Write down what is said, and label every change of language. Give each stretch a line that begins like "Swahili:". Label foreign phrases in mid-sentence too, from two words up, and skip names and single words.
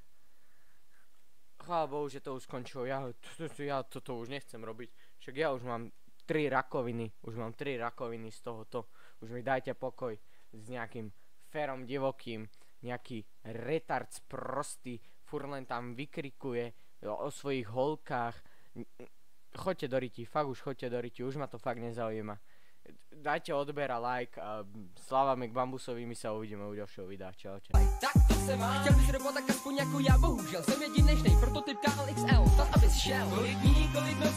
Slovak: Chvála Bohu, že to už skončilo, ja toto už nechcem robiť, však ja už mám 3 rakoviny z tohoto, už mi dajte pokoj s nejakým ferom divokým, nejaký retard sprostý, furt len tam vykrikuje o svojich holkách. Choďte do riti, fakt už choďte do riti, už ma to fakt nezaujíma. Dajte odber a like a slávame k Bambusovi, my sa uvidíme u ďalšieho videa, čaute.
Czech: Tak to se má, chtěl bys robot tak aspoň jako já, bohužel jsem jedinečnej, prototyp KLXL, tak abys šel. Kolik dní, kolik